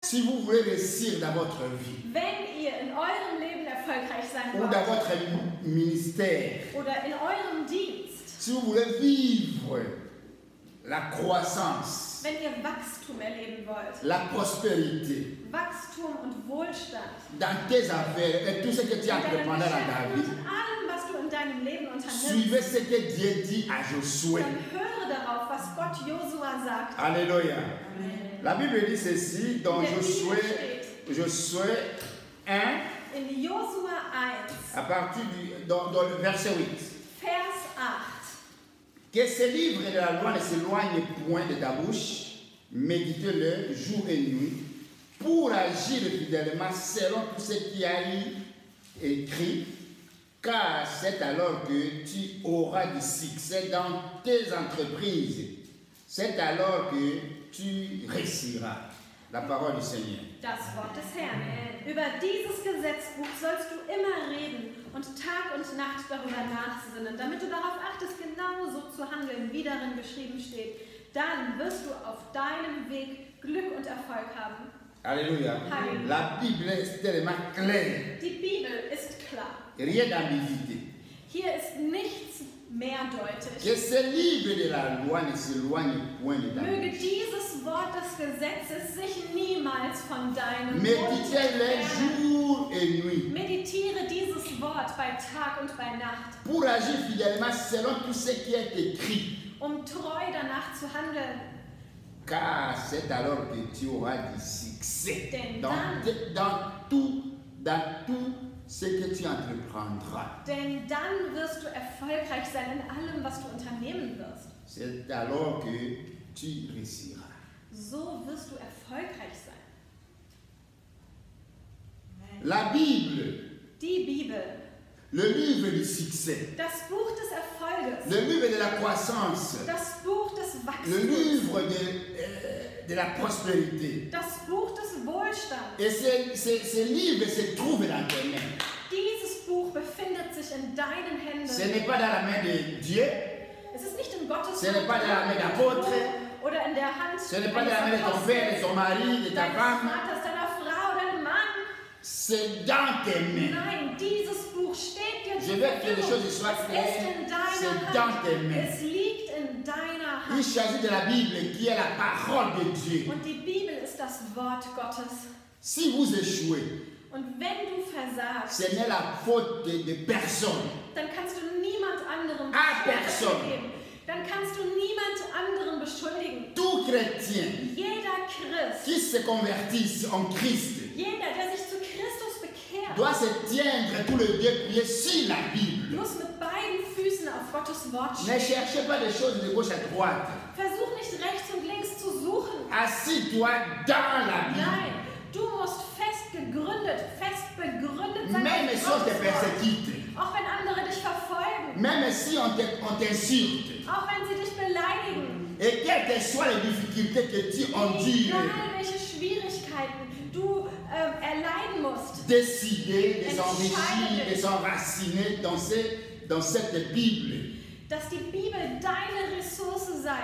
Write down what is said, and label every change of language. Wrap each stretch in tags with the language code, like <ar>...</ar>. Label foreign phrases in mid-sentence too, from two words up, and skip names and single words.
<fr>Si vous voulez réussir dans votre vie,</fr> <de>Wenn ihr in eurem Leben erfolgreich sein</de> <fr>ou dans</fr> <de>wollt</de> <fr>votre ministère,</fr> <de>oder in eurem Dienst,</de> <fr>si vous voulez vivre la croissance,</fr> <de>wenn ihr Wachstum erleben wollt,</de> <fr>la prospérité,</fr> <de>Wachstum und Wohlstand,</de> <fr>dans tes affaires et tout ce que tu</fr> <de>in deinem</de> <fr>entreprends dans ta</fr> <de>Geschäft</de> <fr>vie,</fr> <de>und in allem, was du in deinem Leben</de> <fr>suivez</fr> <de>unternimmst,</de> <fr>ce que Dieu dit à Josué.</fr> <de>dann höre darauf, was Gott Josua sagt.</de> <fr>Alléluia. La Bible dit ceci dans</fr> <de>In der</de> <fr>Josué,</fr> <de>Bibel</de> <fr>Josué 1,</fr> <de>In Josua 1,</de> <fr>à partir dans le verset 8.</fr> <de>Vers 8.</de> <fr>Que ce livre de la loi ne s'éloigne point de ta bouche, médite-le jour et nuit, pour agir fidèlement selon tout ce qui a écrit, car c'est alors que tu auras du succès dans tes entreprises. C'est alors que tu réussiras. La parole du Seigneur.</fr> <de>Das Wort des Herrn. Über dieses Gesetzbuch sollst du immer reden und Tag und Nacht darüber nachsinnen, damit du darauf achtest, genauso zu handeln, wie darin geschrieben steht. Dann wirst du auf deinem Weg Glück und Erfolg haben.</de> <fr>Alléluia.</fr> <de>Alléluia.</de> <fr>La Bible est tellement claire.</fr> <de>Die Bibel ist klar.</de> <fr>Rien d'ambiguïté.</fr> <de>Hier ist nichts mehrdeutig.</de> <fr>Que ce livre de la loi ne s'éloigne point de ta</fr> <de>Möge</de> <fr>bouche.</fr> <de>dieses Wort des Gesetzes sich niemals von deinem Mund</de> <fr>Méditez-le</fr> <de>entfernen.</de> <fr>jour et nuit,</fr> <de>Meditiere dieses Wort bei Tag und bei Nacht,</de> <fr>pour agir fidèlement selon tout ce qui est écrit.</fr> <de>um treu danach zu handeln.</de> <fr>Car c'est alors que tu auras du succès</fr> <de>Denn</de> <fr>dans tout ce que tu entreprendras.</fr> <de>Denn dann wirst du erfolgreich sein in allem, was du unternehmen wirst.</de> <fr>C'est alors que tu réussiras.</fr> <de>So wirst du erfolgreich sein.</de> <fr>La Bible,</fr> <de>Die Bibel,</de> <fr>le livre du succès,</fr> <de>das Buch des Erfolges,</de> <fr>le livre de la croissance,</fr> <de>das Buch des</de> <fr>le</fr> <de>Wachstums,</de> <fr>livre de la prospérité.</fr> <de>das Buch des Wohlstands.</de> <fr>Et ce livre se trouve dans tes mains.</fr> <de>Dieses Buch befindet sich in deinen Händen.</de> <fr>Ce n'est pas dans la main de Dieu,</fr> <de>Es ist nicht in Gottes</de> <fr>ce n'est pas dans la main d'apôtre,</fr> <de>oder in der Hand</de> <fr>ce n'est pas dans la main de ton</fr> <de>eines</de> <fr>père, de ton mari, de ta</fr> <de>deines</de> <fr>femme.</fr> <de>Vaters, deiner Frau, deinem Mann.</de> <fr>C'est dans tes mains.</fr> <de>Nein, dieses Buch steht dir</de> <fr>Je</fr> <de>zur</de> <fr>veux que les</fr> <de>Verfügung.</de> <fr>choses soient</fr> <de>Es</de> <fr>claires.</fr> <de>ist in deiner</de> <fr>C'est dans</fr> <de>Hand.</de> <fr>tes mains.</fr> <de>Es liegt in deiner</de> <fr>Il</fr> <de>Hand.</de> <fr>s'agit de la Bible qui est la parole de Dieu.</fr> <de>Und die Bibel ist das Wort Gottes.</de> <fr>Si vous échouez,</fr> <de>Und wenn du versagst,</de> <fr>ce n'est la faute de personne.</fr> <de>dann kannst du niemand anderem</de> <fr>Ah,</fr> <de>Schuld</de> <fr>personne.</fr> <de>geben. Dann kannst du niemand anderen beschuldigen.</de> <fr>Tout chrétien</fr> <de>Jeder Christ,</de> <fr>qui se convertisse en Christ</fr> <de>jeder, der sich zu Christus bekehrt,</de> <fr>doit se tiendre tous les deux pieds sur la Bible.</fr> <de>muss mit beiden Füßen auf Gottes Wort</de> <fr>Ne</fr> <de>stehen.</de> <fr>cherchez pas des choses de gauche à droite.</fr> <de>Versuch nicht rechts und links zu suchen.</de> <fr>Assis-toi dans la Bible.</fr> <de>Nein, du musst fest begründet sein.</de> <fr>Même</fr> <de>auf</de> <fr>si on te</fr> <de>Gottes Wort.</de> <fr>persécute,</fr> <de>Auch wenn andere dich verfolgen,</de> <fr>même si on t'insulte,</fr> <de>auch wenn sie dich beleidigen,</de> <fr>et quelles que soient les difficultés que tu endures,</fr> <de>egal welche Schwierigkeiten du erleiden musst,</de> <fr>décider de s'enrichir, de s'enraciner dans cette Bible</fr> <de>dass die Bibel deine Ressource sei,</de>